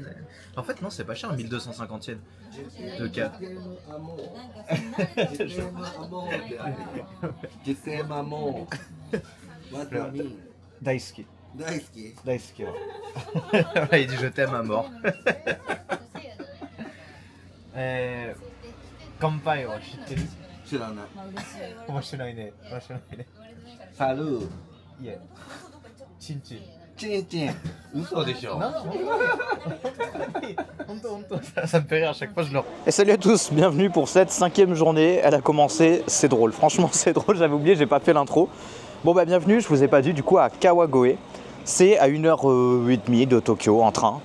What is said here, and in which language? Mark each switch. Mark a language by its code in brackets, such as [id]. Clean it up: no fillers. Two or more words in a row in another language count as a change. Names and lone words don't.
[fr] En fait, non, c'est pas cher, 1250 yens. 2 cas. Daisuke. Daisuke. Il dit je t'aime à mort. [ja] 乾杯は知ってる? 知らない。面白いね。面白いね。サルー。いや。チンチン。チンチン。嘘でしょ。 [fr] Ça me fait rire à chaque fois je le. Et salut à tous, bienvenue pour cette 5e journée. Elle a commencé, c'est drôle. Franchement, c'est drôle. J'avais oublié, j'ai pas fait l'intro. Bon bah bienvenue, je vous ai pas dit du coup à Kawagoe. C'est à 1h30 de Tokyo en train.